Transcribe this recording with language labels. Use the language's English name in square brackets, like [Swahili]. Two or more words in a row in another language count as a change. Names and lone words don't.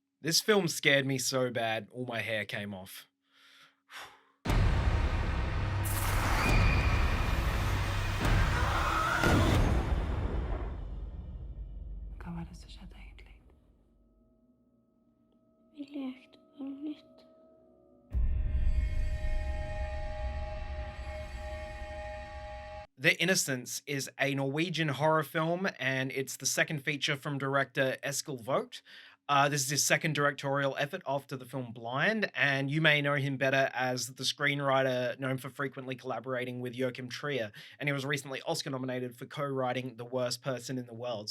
[English] This film scared me so bad, all my hair came off. [Norwegian] Hva var det som skjedde egentlig? Vi lekte bare litt. [English] The Innocence is a Norwegian horror film, and it's the second feature from director Eskil Vogt. This is his second directorial effort after the film Blind, and you may know him better as the screenwriter known for frequently collaborating with Joachim Trier, and he was recently Oscar nominated for co-writing The Worst Person in the World.